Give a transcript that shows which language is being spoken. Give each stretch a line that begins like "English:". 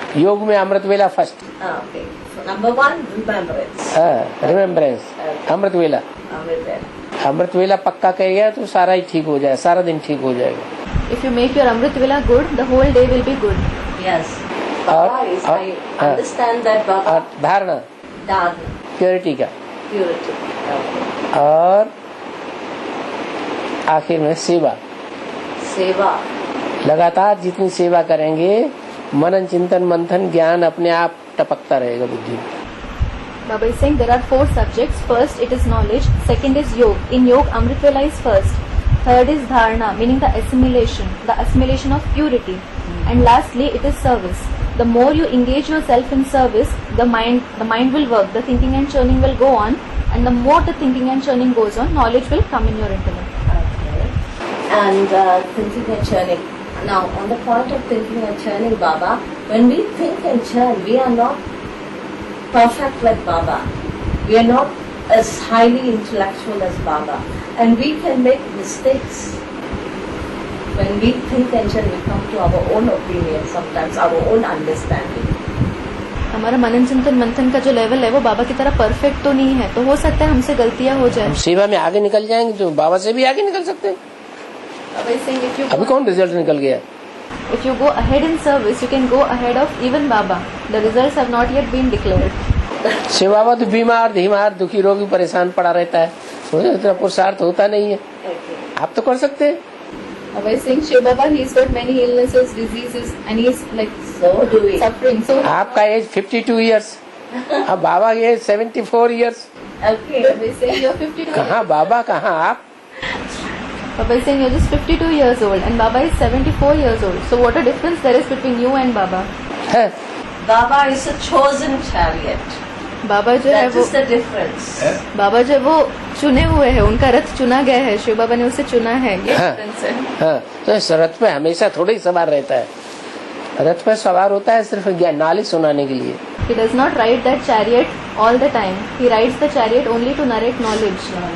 Hindi: योग में अमृत वेला first.
English: Okay. So number 1, remembrance.
Hindi: Remembrance. अमृत वेला.
English: Amrit Vela.
Hindi: अमृत वेला पक्का कह गया तो सारा ही ठीक हो जाए, सारा दिन ठीक हो जाएगा.
English: If you make your Amrit Vela good, the whole day will be good. Yes. Baba is, I understand that Baba.
Hindi: और धारणा
English: Dharana,
Hindi: प्योरिटी का.
English: purity. Okay.
Hindi: और आखिर में सेवा.
English: Seva.
Hindi: लगातार जितनी सेवा करेंगे, मनन चिंतन मंथन ज्ञान अपने आप टपकता रहेगा बुद्धि में.
English: Baba is saying there are 4 subjects. First it is knowledge, second is yoga. In yoga, Amrit Vela is first. Third is dharana, meaning the assimilation of purity. And lastly, it is service. The more you engage yourself in service, the mind will work, the thinking and churning will go on, and the more the thinking and churning goes on, knowledge will come in your intellect. Okay. And thinking and churning. Now, on the point of thinking and churning, Baba, when we think and churn, we are not perfect like Baba. We are not as highly intellectual as Baba. And we can make mistakes. When we think and churn, we come to our own opinion, sometimes our own understanding.
Hindi: हमारा मनन चिंतन मंथन का जो level है वो बाबा की तरह perfect तो नहीं है, तो हो सकता है हमसे गलतियां हो जाए. हम सेवा में आगे निकल जाएंगे तो बाबा से भी आगे निकल सकते हैं. अभी कौन रिजल्ट निकल गया?
English: If you go ahead in service, you can go ahead of even Baba. The results have not yet been declared.
Hindi: सेवा में तो बीमार धीमार दुखी रोगी परेशान पड़ा रहता है, मुझे इतना पुरुषार्थ होता नहीं है. आप तो कर सकते हैं.
English: Baba is saying Shiv Baba, he's got many illnesses, diseases, and he's like So do we. suffering. So
Hindi: आपका एज 52 ईयर्स, अब बाबा की as 74 years.
English: Okay. Baba is saying you're 52.
Hindi: कहाँ बाबा कहाँ आप?
English: Baba is saying you're just 52 years old, and Baba is 74 years old. So what a difference there is between you and Baba.
Hindi: है.
English: Baba is a chosen chariot.
Hindi: बाबा जो है
English: That
Hindi: वो
English: is the difference.
Hindi: बाबा जो है वो चुने हुए हैं, उनका रथ चुना गया है, शिव बाबा ने उसे चुना है. ये हाँ.
English: difference है.
Hindi: हाँ, तो इस रथ पे हमेशा थोड़ा ही सवार रहता है. रथ पे सवार होता है सिर्फ ज्ञान नॉलेज सुनाने के लिए.
English: He does not ride that chariot all the time. He rides the chariot only to narrate knowledge.